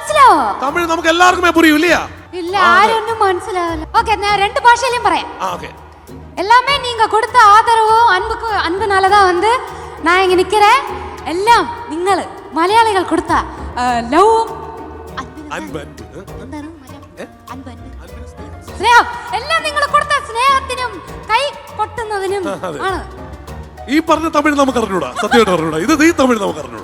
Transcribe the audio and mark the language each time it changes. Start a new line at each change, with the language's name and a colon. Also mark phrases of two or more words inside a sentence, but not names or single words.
Malayalam: തമിഴ് നമുക്ക് എല്ലാവർക്കും
Tamil: புரியும் இல்லையா? இல்ல யாரும் മനസ്സിലാവില്ല. ஓகே நான் ரெண்டு பாஷையிலயும் പറയேன். ஓகே. எல்லாமே நீங்க கொடுத்த ஆதரவும் அன்புனால தான் வந்து நான் இங்க நிக்கிறேன்.
Malayalam: எல்லாம் നിങ്ങൾ മലയാളികൾ കൊടുത്ത ലവും സ്നേഹം എല്ലാം നിങ്ങൾ കൊടുത്ത സ്നേഹത്തിനും കൈ കൊട്ടുന്നതിനും ആണ്. ഈ പറഞ്ഞ തമിഴ് നമുക്ക് അറിഞ്ഞൂടാ, സത്യമായിട്ട് അറിഞ്ഞൂടാ. ഇത് ഈ തമിഴ് നമുക്ക് അറിഞ്ഞൂടാ.